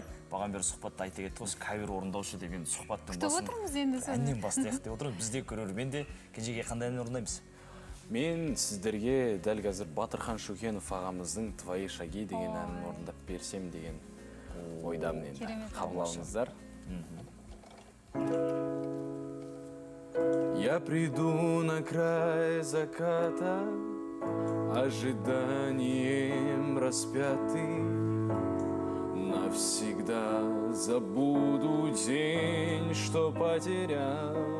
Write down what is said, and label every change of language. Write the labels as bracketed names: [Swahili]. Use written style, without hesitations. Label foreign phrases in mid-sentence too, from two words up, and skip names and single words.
[Kazakh] Баған бері сұхбатта айта кетті, осы кавер орындаушы деген сұхбаттың әннен бастайық деп отырмыз. Бізде көрермен де Кенжеге қандай ән орындаймыз? Мен сіздерге дәл қазір Батырхан Шөкенов ағамыздың «Твои шаги» деген әнін орындап берсем деген ойдамын енді. Қабыл алыңыздар. [Russian] Я приду на край заката, ожиданием распятый. Навсегда забуду день, что потерял.